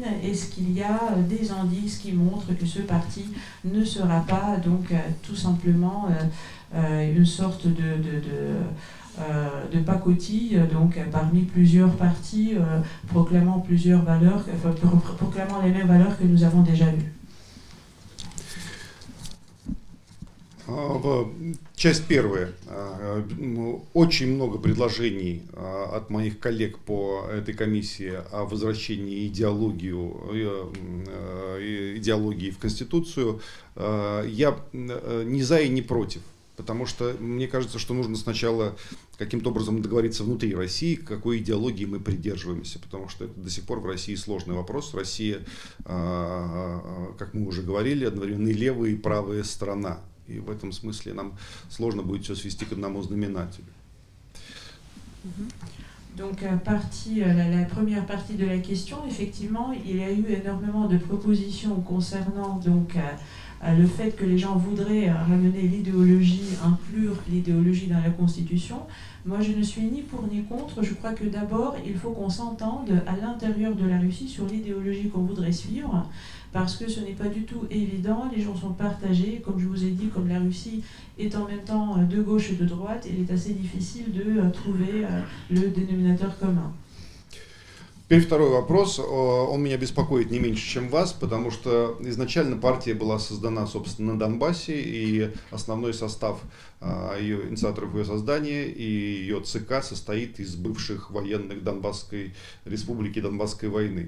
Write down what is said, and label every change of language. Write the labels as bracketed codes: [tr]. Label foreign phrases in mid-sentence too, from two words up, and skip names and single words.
[fr] Est-ce qu'il y a des indices qui montrent que ce parti ne sera pas donc, tout simplement une sorte de pacotille donc, parmi plusieurs partis proclamant plusieurs valeurs, proclamant les mêmes valeurs que nous avons déjà vues? [ru] Часть первая. Очень много предложений от моих коллег по этой комиссии о возвращении идеологии в Конституцию. Я не за и не против. Потому что мне кажется, что нужно сначала каким-то образом договориться внутри России, к какой идеологии мы придерживаемся. Потому что это до сих пор в России сложный вопрос. Россия, как мы уже говорили, одновременно и левая, и правая страна. И в этом смысле нам сложно будет все свести к одному знаменателю. [fr] Donc, la première partie de la question, effectivement, il y a eu énormément de propositions concernant donc, le fait que les gens voudraient ramener l'idéologie, inclure l'idéologie dans la Constitution. Moi, je ne suis ni pour ni contre. Je crois que d'abord, il faut qu'on s'entende à l'intérieur de la Russie sur l'idéologie qu'on voudrait suivre, parce que ce n'est pas du tout évident. Les gens sont partagés. Comme je vous ai dit, comme la Russie est en même temps de gauche et de droite, il est assez difficile de trouver le dénominateur commun. [ru] Теперь второй вопрос. Он меня беспокоит не меньше, чем вас, потому что изначально партия была создана, собственно, на Донбассе, и основной состав ее инициаторов ее создания и ее ЦК состоит из бывших военных Донбасской республики, Донбасской войны.